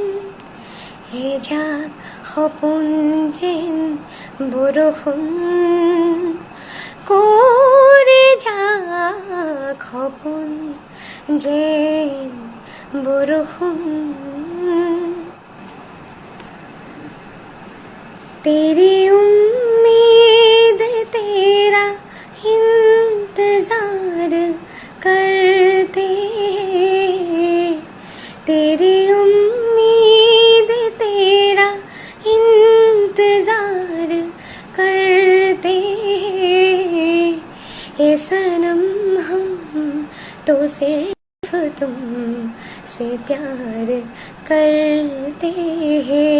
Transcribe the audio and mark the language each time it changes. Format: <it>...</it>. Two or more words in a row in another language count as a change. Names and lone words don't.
<as>এজাক সপোন যেন বৰষুণ কৰি যাক সপোন যেন বৰষুণ।</as> <hi>तेरी उम्मीद तेरा इंतज़ार करते तेरी उम्मीद तेरा इंतजार करते ए सनम हम तो सिर्फ तुम से प्यार करते हैं।</hi>